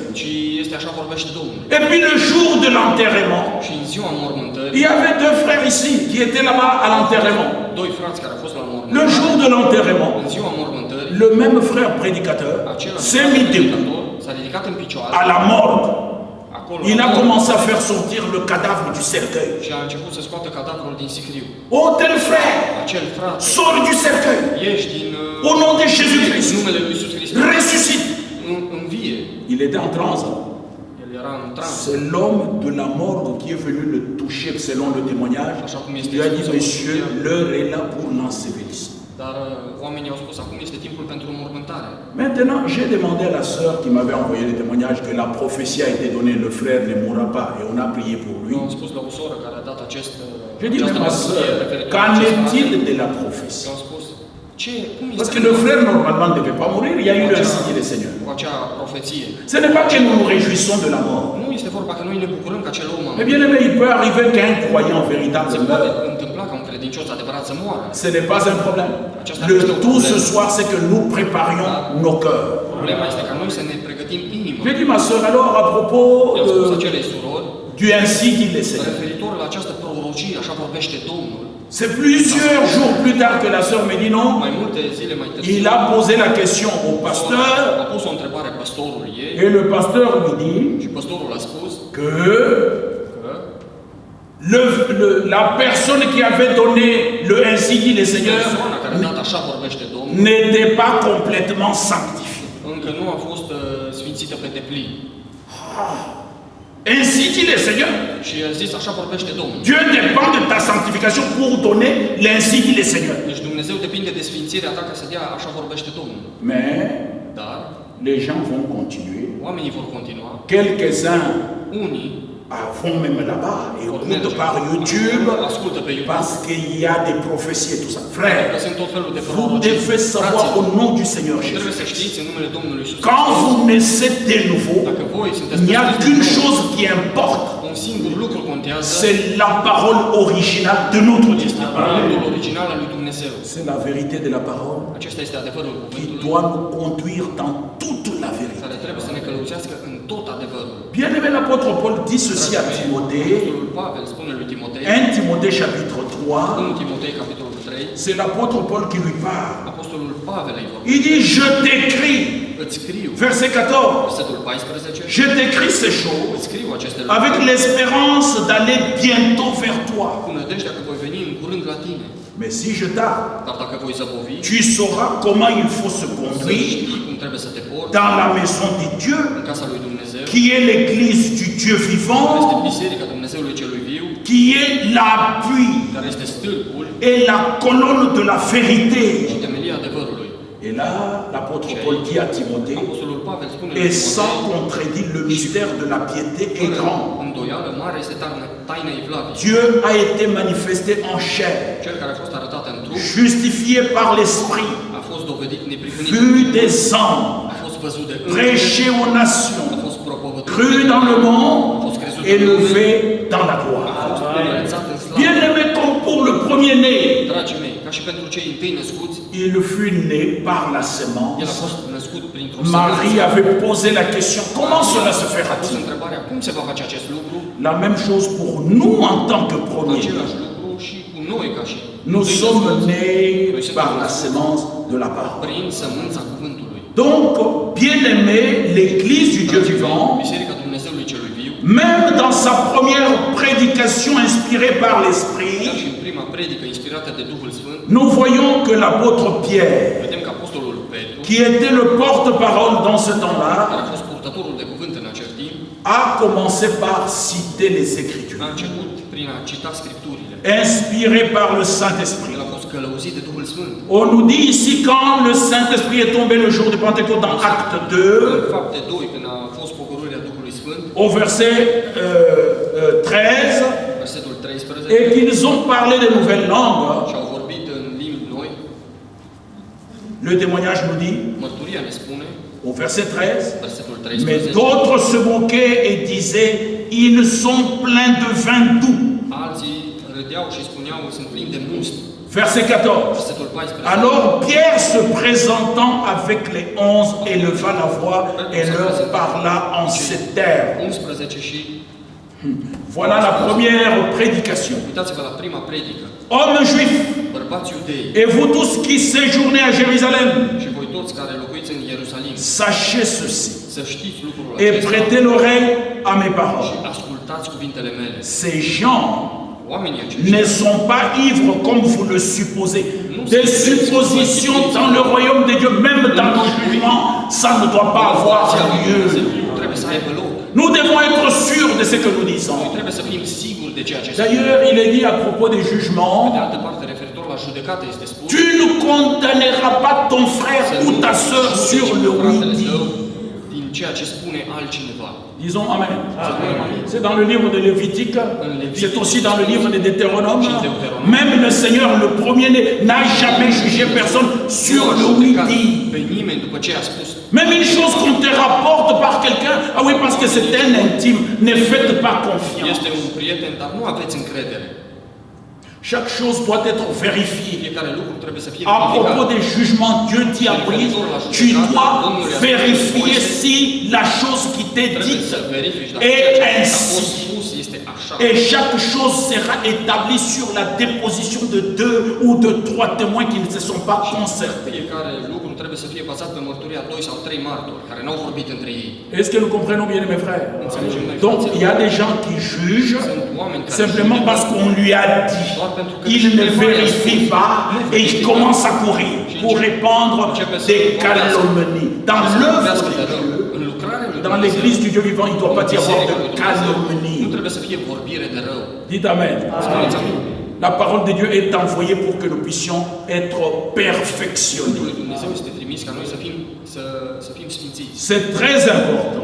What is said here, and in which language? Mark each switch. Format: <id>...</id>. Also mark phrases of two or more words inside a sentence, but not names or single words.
<ro>ci este așa vorbește Domnul.</ro> <fr>Et puis le jour de l'enterrement,</fr> <ro>Și în ziua</ro> <fr>il</fr> <ro>mormântării,</ro> <fr>y avait deux frères ici qui étaient là-bas à l'enterrement.</fr> <ro>doi frați care au fost la</ro> <fr>Le</fr> <ro>mormântare,</ro> <fr>jour de l'enterrement,</fr> <ro>în ziua mormântării,</ro> <fr>le même frère prédicateur</fr> <ro>acela</ro> <fr>s'est mis debout</fr> <ro>predicator s-a ridicat în picioare,</ro> <fr>à la morgue.</fr> <ro>acolo,</ro> <fr>Il a</fr> <ro>acolo,</ro> <fr>commencé à faire sortir le cadavre du cercueil.</fr> <ro>și a început să scoată cadavrul din sicriu.</ro> <fr>Oh, tel frère,</fr> <ro>Acel frate,</ro> <fr>sors du cercueil.</fr> <ro>ieși din</ro> <fr>Au nom de Jésus-Christ,</fr> <ro>numele lui Iisus Hristos,</ro> <fr>ressuscite.</fr> <ro>învie.</ro> <fr>Il était en transe.</fr> <ro>El El era în trans.</ro> <fr>C'est l'homme de la morgue qui est venu le toucher selon le témoignage. Il lui a dit, monsieur, l'heure est là pour l'ensevelissement.</fr> <ro>Dar oamenii au spus, acum este timpul pentru mormântare.</ro> <fr>Maintenant, j'ai demandé à la sœur qui m'avait envoyé le témoignage que la prophétie a été donnée, le frère ne mourra pas, et on a prié pour lui.</fr> <ro>Eu am spus la o soră care a dat această</ro> <fr>J'ai dit, mais ma sœur, qu'en est-il de la prophétie?</fr> <ro>Eu am spus, cum</ro> <fr>Parce</fr> <ro>este</ro> <fr>que le frère normalement ne devait pas mourir, il y a eu le signe du Seigneur.</fr> <ro>cu acea profeție?</ro> <fr>Ce n'est pas que nous nous réjouissons de la mort.</fr> <ro>Nu este vorba că noi ne bucurăm că acel om a</ro> <fr>Mais bien aimé, il peut arriver qu'un croyant véritable</fr> <ro>Se poate</ro> <fr>meure.</fr> <ro>întâmpla ca un credincios adevărat să moară.</ro> <fr>Ce n'est pas un problème. Le tout ce soir, c'est que nous préparions nos cœurs.</fr> <ro>Problema este ca noi să ne pregătim inima.</ro> <fr>J'ai dit, ma sœur, alors à propos</fr> <ro>I-am spus acelei surori,</ro> <fr>du ainsi dit le Seigneur.</fr> <ro>referitor la această prorocie, așa vorbește Domnul.</ro> <fr>C'est plusieurs jours plus tard que la sœur me dit non.</fr> <ro>Mai multe zile mai târziu,</ro> <fr>Il a posé la question au pasteur</fr> <ro>a pus o întrebare pastorului ei</ro> <fr>et le pasteur lui dit</fr> <ro>și pastorul a spus</ro> <fr>que</fr> <ro>că</ro> <fr>la personne qui avait donné le ainsi dit le Seigneur</fr> <ro>persoana care a dat așa vorbește Domnul</ro> <fr>n'était pas complètement sanctifiée.</fr> <ro>încă nu a fost sfințită pe deplin.</ro> <fr>Ainsi dit le Seigneur.</fr> <ro>Și a zis, așa vorbește Domnul.</ro> <fr>Dieu dépend de ta sanctification pour donner l'ainsi dit le Seigneur.</fr> <ro>Deci Dumnezeu depinde de sfințirea ta ca să dea așa vorbește Domnul.</ro> <fr>Mais</fr> <ro>Dar</ro> <fr>les gens vont continuer.</fr> <ro>oamenii vor continua.</ro> <fr>Quelques-uns</fr> <ro>Unii</ro> <fr>vont même là-bas et écoutent par YouTube</fr> <ro>ascultă pe YouTube.</ro> <fr>parce qu'il y a des prophéties et tout ça. Frère,</fr> <ro>Că sunt tot felul de</ro> <fr>vous</fr> <ro>prorocii.</ro> <fr>devez savoir au nom du Seigneur</fr> <ro>Trebuie</ro> <fr>Jésus.</fr> <ro>să știți în numele Domnului Iisus.</ro> <fr>Quand vous naissez de nouveau,</fr> <ro>Dacă voi sunteți</ro> <fr>il n'y a</fr> <ro>născuți</ro> <fr>qu'une</fr> <ro>din nou,</ro> <fr>chose qui importe,</fr> <ro>un singur lucru contează,</ro> <fr>c'est la parole originale de notre Dieu.</fr> <ro>este cuvântul original al lui Dumnezeu.</ro> <fr>C'est la vérité de la parole</fr> <ro>Acesta este adevărul</ro> <fr>qui</fr> <ro>cuvântului</ro> <fr>doit nous conduire dans toute la vérité.</fr> <ro>care trebuie să ne călăuzească în tot adevărul.</ro> <fr>Bien-aimé, l'apôtre Paul dit ceci à Timothée,</fr> <ro>Apostolul Pavel spune lui Timotei,</ro> <fr>1 Timothée chapitre 3,</fr> <ro>1 Timotei capitolul 3,</ro> <fr>c'est l'apôtre Paul qui lui parle.</fr> <ro>Apostolul Pavel îi vorbește.</ro> <fr>Il dit, je t'écris,</fr> <ro>Îți scriu,</ro> <fr>verset 14,</fr> <ro>versetul 14,</ro> <fr>je t'écris ces choses</fr> <ro>îți scriu aceste</ro> <fr>avec</fr> <ro>lucruri</ro> <fr>l'espérance d'aller bientôt vers toi.</fr> <ro>cu nădejdea că voi veni în curând la tine.</ro> <fr>Mais si je tarde,</fr> <ro>Dar dacă voi zăbovi,</ro> <fr>tu sauras comment il faut se</fr> <ro>să</ro> <fr>conduire</fr> <ro>știi cum trebuie să te porți</ro> <fr>dans la maison de Dieu,</fr> <ro>în casa lui Dumnezeu,</ro> <fr>qui est l'église du Dieu</fr> <ro>care este</ro> <fr>vivant,</fr> <ro>biserica Dumnezeului celui viu,</ro> <fr>qui est l'appui</fr> <ro>care este stâlpul</ro> <fr>et la colonne de la vérité.</fr> <ro>și temelia adevărului.</ro> <fr>Et là, l'apôtre Paul dit à Timothée,</fr> <ro>Apostolul Pavel spune lui</ro> <fr>et sans</fr> <ro>Timotei,</ro> <fr>contredit, le mystère de la piété est grand.</fr> <ro>îndoială mare este taina Evlaviei.</ro> <fr>Dieu a été manifesté en chair,</fr> <ro>Cel care a fost arătat în trup</ro> <fr>justifié par l'Esprit,</fr> <ro>a fost dovedit neprihănit,</ro> <fr>vu des hommes,</fr> <ro>a fost văzut de îngeri,</ro> <fr>prêché aux</fr> <ro>a</ro> <fr>nations,</fr> <ro>fost propovăduit,</ro> <fr>cru dans le</fr> <ro>a</ro> <fr>monde,</fr> <ro>fost crezut în lume,</ro> <fr>élevé dans la</fr> <ro>a</ro> <fr>gloire.</fr> <ro>fost înălțat în slavă.</ro> <fr>Bien-aimé, comme pour le premier-né,</fr> <ro>Dragii mei, ca și pentru cei întâi născuți,</ro> <fr>il fut né par la</fr> <ro>el a</ro> <fr>semence.</fr> <ro>fost născut printr-o</ro> <fr>Marie</fr> <ro>semință.</ro> <fr>avait posé la question, comment cela se</fr> <ro>A pus</ro> <fr>fera-t-il?</fr> <ro>întrebarea, cum se va face acest lucru?</ro> <fr>La même chose pour nous en tant que premiers.</fr> <ro>Același lucru și cu noi ca și</ro> <fr>Nous</fr> <ro>întâi</ro> <fr>sommes</fr> <ro>născuți.</ro> <fr>nés</fr> <ro>Noi suntem</ro> <fr>par la</fr> <ro>născuți</ro> <fr>semence de la parole.</fr> <ro>prin sămânța cuvântului.</ro> <fr>Donc, bien-aimé, l'Église du Dieu</fr> <ro>Dragii mei,</ro> <fr>vivant,</fr> <ro>Biserica Dumnezeului celui viu,</ro> <fr>même dans sa première prédication inspirée par</fr> <ro>chiar</ro> <fr>l'Esprit,</fr> <ro>și în prima predică inspirată de Duhul Sfânt,</ro> <fr>nous voyons que l'apôtre Pierre,</fr> <ro>vedem că Apostolul Petru,</ro> <fr>qui était le porte-parole dans ce</fr> <ro>care</ro> <fr>temps-là,</fr> <ro>a fost purtătorul de cuvânt în acel timp,</ro> <fr>a commencé par citer les Écritures,</fr> <ro>a început prin a cita Scripturile.</ro> <fr>inspiré par le Saint-Esprit.</fr> <ro>El a fost călăuzit de Duhul Sfânt.</ro> <fr>On nous dit ici, quand le Saint-Esprit est tombé le jour de Pentecôte dans Acte</fr> <ro>În 2, fapte 2, când a fost pogorârea Duhului Sfânt,</ro> <fr>au verset 13,</fr> <ro>versetul 13,</ro> <fr>et qu'ils ont parlé de nouvelles langues,</fr> <ro>și au vorbit în limbi noi,</ro> <fr>le témoignage nous dit,</fr> <ro>mărturia ne spune,</ro> <fr>au verset 13,</fr> <ro>versetul</ro> <fr>mais</fr> <ro>13,</ro> <fr>d'autres se moquaient et disaient, ils sont pleins de vin doux.</fr> <ro>alții râdeau și spuneau, sunt plini de must.</ro> <fr>Verset 14.</fr> <ro>Versetul 14.</ro> <fr>Alors Pierre se présentant avec les 11 éleva la voix et leur parla en ces termes.</fr> <ro>11 și</ro> <fr>Voilà la première prédication.</fr> <ro>uitați-vă la prima predică.</ro> <fr>Hommes juifs,</fr> <ro>Bărbați iudei</ro> <fr>et vous tous qui séjournez à Jérusalem,</fr> <ro>și voi toți care locuiți în Ierusalim,</ro> <fr>sachez ceci</fr> <ro>să știți lucrul</ro> <fr>et</fr> <ro>acesta</ro> <fr>prêtez l'oreille à mes</fr> <ro>și</ro> <fr>paroles.</fr> <ro>ascultați cuvintele mele.</ro> <fr>Ces gens</fr> <ro>Oamenii aceștia</ro> <fr>ne sont pas ivres comme vous le supposez. Des suppositions dans le royaume de Dieu, même dans le jugement, ça ne doit pas avoir lieu.</fr> <ro>nu trebuie să aibă loc.</ro> <fr>Nous devons être sûrs de ce que nous disons.</fr> <ro>Noi trebuie să fim siguri de ceea ce spunem.</ro> <fr>D'ailleurs, il est dit à propos des</fr> <ro>De</ro> <fr>jugements,</fr> <ro>altă parte, referitor la judecată, este spus:</ro> <fr>tu ne condamneras pas ton frère ou ta sœur sur le</fr> <ro>fratele</ro> <fr>oui-dit.</fr> <ro>tău din ceea ce spune altcineva.</ro> <fr>Disons Amen.</fr> <ro>Spunem amin.</ro> <fr>C'est dans le livre de Lévitique, c'est aussi dans le livre de Deutéronome. Même le Seigneur, le premier-né, n'a jamais jugé personne sur le oui-dit.</fr> <ro>Pe nimeni după ce a spus.</ro> <fr>Même une chose qu'on te rapporte par quelqu'un, ah oui, parce que c'est un intime, ne faites pas confiance.</fr> <ro>Este un prieten, dar nu aveți încredere.</ro> <fr>Chaque chose doit être vérifiée.</fr> <ro>Fiecare lucru trebuie să fie</ro> <fr>À propos</fr> <ro>verificat.</ro> <fr>des jugements, Dieu dit à Moïse, tu dois vérifier si la chose qui t'est</fr> <ro>Trebuie</ro> <fr>dite</fr> <ro>să verifici dacă</ro> <fr>est</fr> <ro>ceea ce a fost</ro> <fr>ainsi.</fr> <ro>spus este așa.</ro> <fr>Et chaque chose sera établie sur la déposition de 2 ou de 3 témoins qui ne se sont pas concertés.</fr> <ro>Fiecare lucru trebuie să fie bazat pe mărturia 2 sau 3 martori care n-au vorbit între ei.</ro> <fr>Est-ce que nous comprenons bien, mes frères?</fr> <ro>Înțelegem noi,</ro> <fr>Donc, il y a</fr> <ro>fraților?</ro> <fr>des gens qui jugent</fr> <ro>Sunt oameni care</ro> <fr>simplement</fr> <ro>judecă</ro> <fr>parce qu'on lui a dit.</fr> <ro>doar pentru că</ro> <fr>Il ne vérifie pas et il commence à courir pour répandre des calomnies. Dans l'œuvre de Dieu,</fr> <ro>în lucrarea lui</ro> <fr>dans l'église du Dieu vivant, il ne doit pas y avoir de</fr> <ro>nu</ro> <fr>calomnie.</fr> <ro>trebuie să fie vorbire de rău.</ro> <fr>Dites Amen.</fr> <ro>Spuneți amin.</ro> <fr>La parole de Dieu est envoyée pour que nous puissions être perfectionnés.</fr> <ro>Cuvântul lui Dumnezeu este trimis ca noi să fim sfințiți.</ro> <fr>C'est très important.</fr>